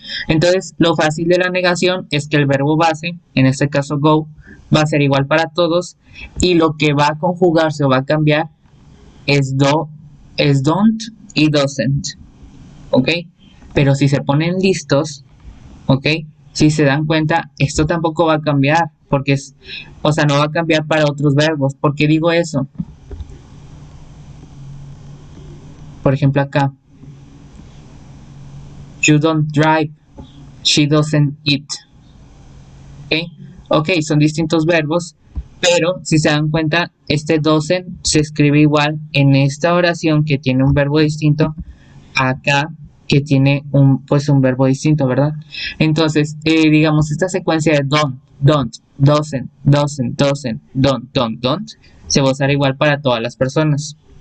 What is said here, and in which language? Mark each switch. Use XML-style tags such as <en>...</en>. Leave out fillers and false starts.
<es>Entonces, lo fácil de la negación es que el verbo base, en este caso go, va a ser igual para todos y lo que va a conjugarse o va a cambiar es don't y doesn't. ¿Ok? Pero si se ponen listos, ¿ok? Si se dan cuenta, esto tampoco va a cambiar, porque no va a cambiar para otros verbos. ¿Por qué digo eso? Por ejemplo acá,</es> <en>you don't drive, she doesn't eat. ¿Ok?</en> <es>Ok, son distintos verbos, pero si se dan cuenta, este doesn't se escribe igual en esta oración que tiene un verbo distinto, acá que tiene un verbo distinto, ¿verdad? Entonces, digamos, esta secuencia de don't, doesn't, don't, se va a usar igual para todas las personas.</es>